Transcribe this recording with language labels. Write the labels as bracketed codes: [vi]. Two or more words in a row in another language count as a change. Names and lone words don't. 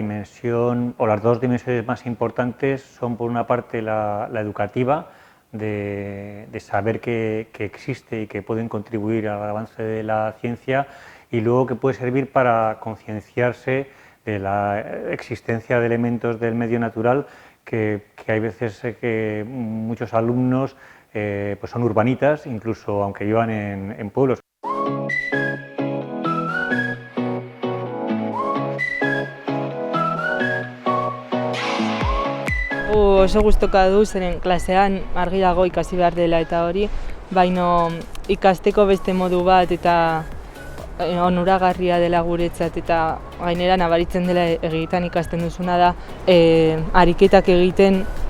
[es] dimensión, o las dos dimensiones más importantes son, por una parte, la educativa, de saber que existe y que pueden contribuir al avance de la ciencia, y luego que puede servir para concienciarse de la existencia de elementos del medio natural que hay veces que muchos alumnos pues son urbanitas, incluso aunque vivan en pueblos. [eu] Oso gustoka du, zeren klasean argi dago ikasi behar dela eta hori, baino ikasteko beste modu bat eta onuragarria dela guretzat, eta gainera nabaritzen dela egietan ikasten duzuna da ariketak egiten